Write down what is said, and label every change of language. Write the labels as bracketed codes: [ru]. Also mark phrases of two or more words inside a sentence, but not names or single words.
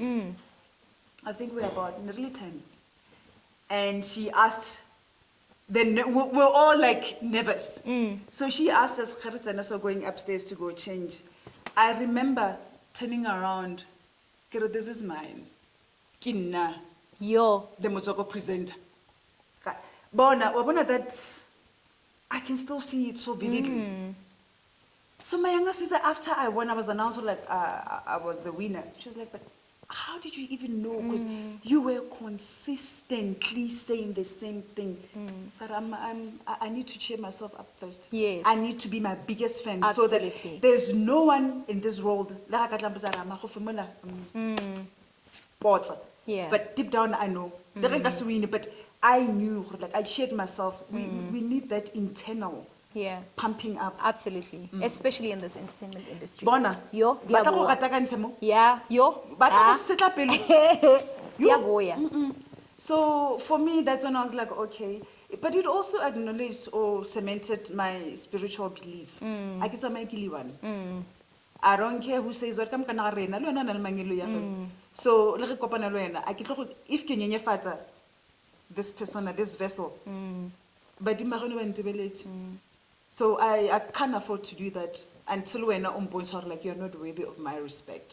[en] I think we're about nearly 10. And she asked, then we're all like nervous. So she asked us, so going upstairs to go change. I remember turning around, this is mine. Kinna. Yo. The Motswako presenter. Bona that I can still see it so vividly. So my younger sister, after I won, I was announced like I was the winner. She was like, but how did you even know? Because you were consistently saying the same thing. But I need to cheer myself up first. Yes. I need to be my biggest fan. Absolutely. So that there's no one in this world. Yeah. But deep down, I know. But I knew, like I shared myself. We need that internal pumping up. Absolutely. Especially in this entertainment industry. [nso] Bona. Yo. Ba tla go rata ka ntshe mo? [en] Yeah. Yo. [nso] Ba tla go setla pelo? Yo. [en] So for me, that's when I was like, okay. But it also acknowledged or cemented my spiritual belief. I get one. I don't care who says what. So if ke this persona, this vessel, but so I can't afford to do that until when like you're not worthy of my respect.